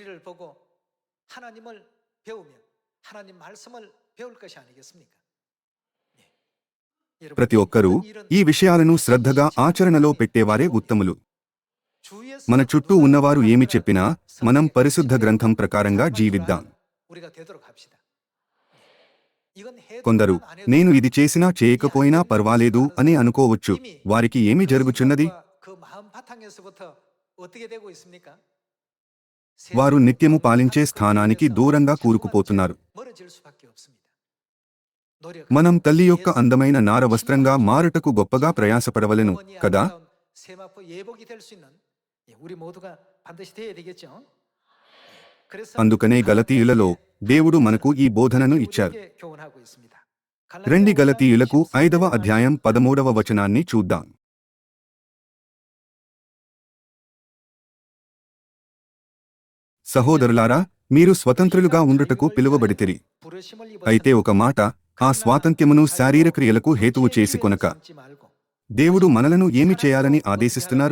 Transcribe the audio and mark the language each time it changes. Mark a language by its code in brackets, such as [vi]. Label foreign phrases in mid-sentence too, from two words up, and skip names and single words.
[te] ప్రతి ఒక్కరూ ఈ విషయాలను శ్రద్ధగా ఆచరణలో పెట్టేవారే ఉత్తములు. మన చుట్టూ ఉన్నవారు ఏమి చెప్పినా మనం పరిశుద్ధ గ్రంథం ప్రకారంగా జీవిద్దాం. [ko] 이건 해도 [te] కొందరు [ko] 안 해도 [te] నేను ఇది చేసినా చేయకపోయినా పర్వాలేదు అని అనుకోవచ్చు. వారికి ఏమి జరుగుచున్నది? [ko] 그 마음 바탕에서부터 어떻게 되고 있습니까? [te] వారు నిత్యము పాలించే స్థానానికి దూరంగా కూరుకుపోతున్నారు. [ko] 멀어질 수밖에 없습니다. [te] మనం తల్లి యొక్క అందమైన నార వస్త్రంగా మారుటకు గొప్పగా ప్రయాసపడవలెను కదా? [ko] 세마포 예복이 될 수 있는 우리 모두가 반드시 돼야 되겠죠. 그래서 [te] అందుకనే గలతీయులలో దేవుడు మనకు ఈ బోధనను ఇచ్చారు. [ko] 우리에게 교훈하고 있습니다. [te] రండి గలతీయులకు 5వ అధ్యాయం 13వ వచనాన్ని చూద్దాం. సహోదరులారా, మీరు స్వతంత్రులుగా ఉండుటకు పిలువబడితిరి. అయితే ఒక మాట, ఆ స్వాతంత్ర్యమును శారీరక్రియలకు హేతువు చేసుకొనక దేవుడు మనలను ఏమి చేయాలని ఆదేశిస్తున్నారు?